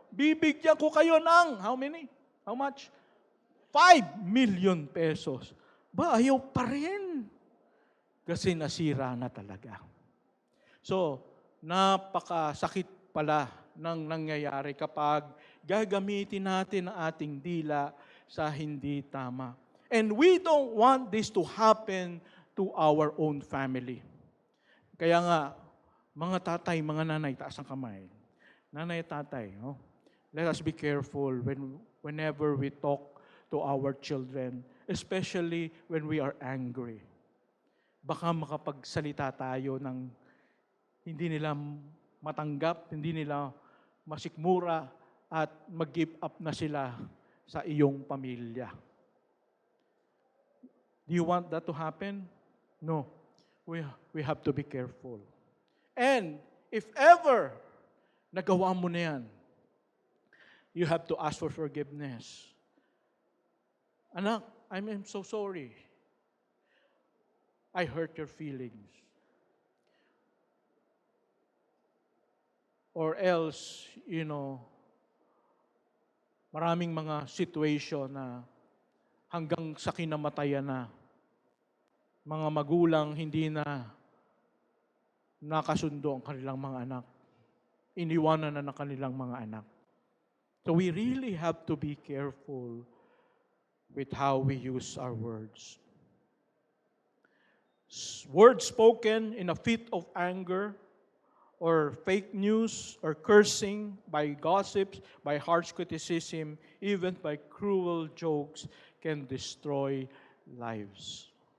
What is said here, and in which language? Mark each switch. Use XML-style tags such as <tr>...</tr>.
<tl>bibigyan ko kayo ng,</tl> <en>how many? How much?</en> <tl>5 million pesos. Ba, ayaw pa rin. Kasi nasira na talaga. So, napakasakit pala ng nangyayari kapag gagamitin natin ang ating dila sa hindi tama.</tl> <en>And we don't want this to happen to our own family.</en> <tl>Kaya nga, mga tatay, mga nanay, taas ang kamay. Nanay at tatay, no?</tl> <en>Let us be careful whenever we talk to our children, especially when we are angry.</en> <tl>Baka makapagsalita tayo ng hindi nila matanggap, hindi nila masikmura, at mag-give up na sila sa iyong pamilya.</tl> <en>Do you want that to happen? No. We have to be careful. And if ever</en> <tl>nagawa mo na yan,</tl> <en>you have to ask for forgiveness. Anak, I'm so sorry. I hurt your feelings.</en> <tl>Or else, maraming mga situation na hanggang sa kinamatayan na mga magulang hindi na nakasundo ang kanilang mga anak. Iniwanan na ng kanilang mga anak.</tl> <en>So we really have to be careful with how we use our words. Words spoken in a fit of anger, or fake news, or cursing, by gossips, by harsh criticism, even by cruel jokes, can destroy lives.</en>